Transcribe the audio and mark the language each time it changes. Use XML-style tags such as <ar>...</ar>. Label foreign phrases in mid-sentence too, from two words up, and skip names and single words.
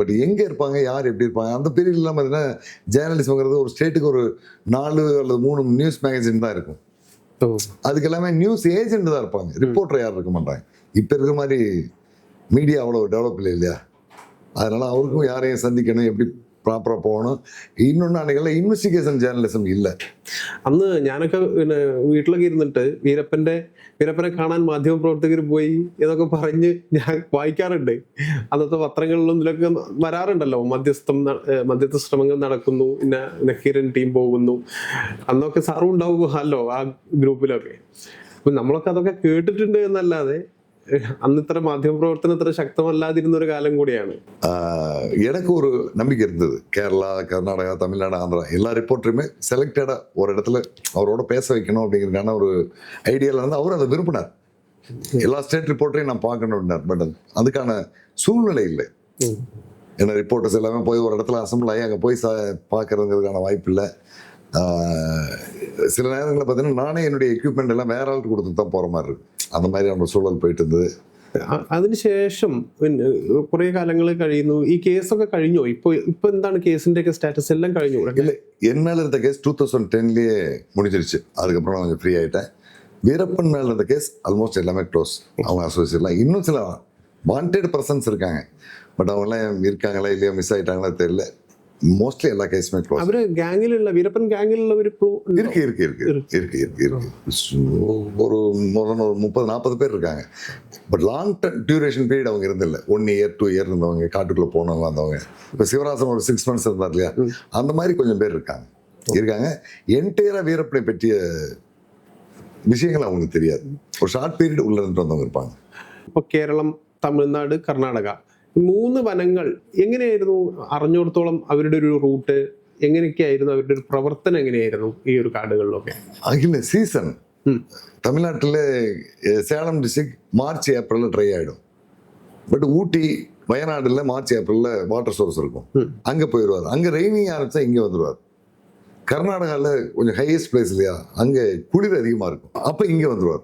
<ta>பட் எங்கே இருப்பாங்க, யார் எப்படி இருப்பாங்க, அந்த பீரியட்லாம் பார்த்தீங்கன்னா ஜேர்னலிசம்ங்கிறது ஒரு ஸ்டேட்டுக்கு ஒரு 4 அல்லது 3</ta> <en>news magazine</en> <ta>தான் இருக்கும். அதுக்கு எல்லாமே</ta> <en>news agent</en> <ta>தான் இருப்பாங்க, ரிப்போர்ட்டர் யாரும் இருக்க மாட்டாங்க. இப்போ இருக்கிற மாதிரி மீடியா அவ்வளோ டெவலப் இல்லை இல்லையா? அதனால அவருக்கும் யாரையும் சந்திக்கணும், எப்படி ப்ராப்பராக പോകണം. இன்னொன்று</ta> <ml>അന്നെല്ലാം</ml> <en>investigation journalism</en> <ml>ഇല്ല. അന്ന് ഞാനൊക്കെ പിന്നെ വീട്ടിലൊക്കെ ഇരുന്നിട്ട് വീരപ്പനെ കാണാൻ മാധ്യമപ്രവർത്തകർ പോയി എന്നൊക്കെ പറഞ്ഞ് ഞാൻ വായിക്കാറുണ്ട്. അന്നത്തെ പത്രങ്ങളിലും ഇതിലൊക്കെ വരാറുണ്ടല്ലോ, മധ്യസ്ഥ ശ്രമങ്ങൾ നടക്കുന്നു, പിന്നെ നക്കീരൻ ടീം പോകുന്നു. അന്നൊക്കെ സാറും ഉണ്ടാവുമല്ലോ ആ ഗ്രൂപ്പിലൊക്കെ. അപ്പൊ നമ്മളൊക്കെ അതൊക്കെ കേട്ടിട്ടുണ്ട് എന്നല്ലാതെ അന്ന് ഇത്ര മാധ്യമപ്രവർത്തനം ഇത്ര ശക്തമല്ലാതിരുന്ന ഒരു കാലം കൂടിയാണ്.</ml> <ta>எனக்கு ஒரு நம்பிக்கை இருந்தது. கேரளா, கர்நாடகா, தமிழ்நாடு, ஆந்திரா எல்லா ரிப்போர்ட்டருமே செலக்டடா ஒரு இடத்துல அவரோட பேச வைக்கணும் அப்படிங்கிறதுக்கான ஒரு ஐடியாவில் இருந்து அவர் அதை விரும்பினார். எல்லா ஸ்டேட் ரிப்போர்ட்டரையும் நான் பார்க்கணும் அப்படின்னார். பட் அதுக்கான சூழ்நிலை இல்லை. ஏன்னா ரிப்போர்ட்டர்ஸ் எல்லாமே போய் ஒரு இடத்துல அசம்பிள் ஆகி அங்கே போய் பார்க்கறதுங்கிறதுக்கான வாய்ப்பு இல்லை. சில நேரங்களில் பார்த்தீங்கன்னா நானே என்னுடைய எக்யூப்மெண்ட் எல்லாம் வேற ஆளுக்கு கொடுத்து தான் போகிற மாதிரி இருக்கு. அந்த மாதிரியான சூழல் போயிட்டு இருந்தது.</ta> <ml>അതിനുശേഷം കുറെ കാലങ്ങൾ കഴിയുന്നു. ഈ കേസൊക്കെ കഴിഞ്ഞോ? ഇപ്പൊ എന്താണ് കേസിന്റെ ഒക്കെ സ്റ്റാറ്റസ്? എല്ലാം കഴിഞ്ഞു?</ml> <ta>இல்லை, என் மேல இருந்த கேஸ் 2010 முடிஞ்சிருச்சு. அதுக்கப்புறம் நான் கொஞ்சம் ஃப்ரீ ஆயிட்டேன். வீரப்பன் மேல இருந்த கேஸ் ஆல்மோஸ்ட் எல்லாமே க்ளோஸ். அவங்க அசோசியேட்லாம் இன்னும் சில</ta> <en>wanted persons</en> <ta>இருக்காங்க. பட் அவங்கெல்லாம் இருக்காங்களா இல்லையா, மிஸ் ஆயிட்டாங்களா தெரியல. மோஸ்ட்லி எல்லா கேஸுமே க்ளோஸ்.</ta> <ml>അവര് ഗാങ്ങിലുള്ള വീരപ്പൻ ഗാങ്ങിലുള്ളവർ</ml> <ta>இருக்கு. ஒரு 30-40 பேர் இருக்காங்க.</ta> <en>but long duration period</en> <ta>அவங்க இருந்தில்ல. 1 year 2 year இருந்தவங்க, காட்டுக்குள்ள போனவங்க வந்தவங்க. இப்போ சிவராசன் ஒரு 6 months இருந்தார் இல்லையா, அந்த மாதிரி கொஞ்சம் பேர் இருக்காங்க. என்டையரா வீரப்பனை பற்றிய விஷயங்கள் அவங்களுக்கு தெரியாது. ஒரு</ta> <en>short period</en> <ta>உள்ள இருந்து வந்தவங்க இருப்பாங்க.</ta> <ml>ഇപ്പോൾ കേരളം, തമിഴ്നാട്, കർണാടക 3 വനങ്ങൾ എങ്ങനെയായിരുന്നു? അറിഞ്ഞിടത്തോളം അവരുടെ ഒരു റൂട്ട് എങ്ങനെയൊക്കെയായിരുന്നു? അവരുടെ ഒരു പ്രവർത്തനം എങ്ങനെയായിരുന്നു ഈ ഒരു കാടുകളിലൊക്കെ?</ml> <ta>இல்லை, சீசன் தமிழ்நாட்டில் சேலம் டிஸ்ட்ரிக்ட் மார்ச் ஏப்ரலில் ட்ரை ஆகிடும். பட் ஊட்டி வயநாடுல மார்ச் ஏப்ரல்ல</ta> <en>water source</en> <ta>இருக்கும், அங்க போயிடுவார். அங்க ரெய்னிங் ஆரம்பிச்சா இங்க வந்துடுவார். கர்நாடகாவில் கொஞ்சம்</ta> <en>highest place</en> <ta>இல்லையா, அங்கே குளிர் அதிகமாக இருக்கும், அப்போ இங்கே வந்துடுவார்.</ta>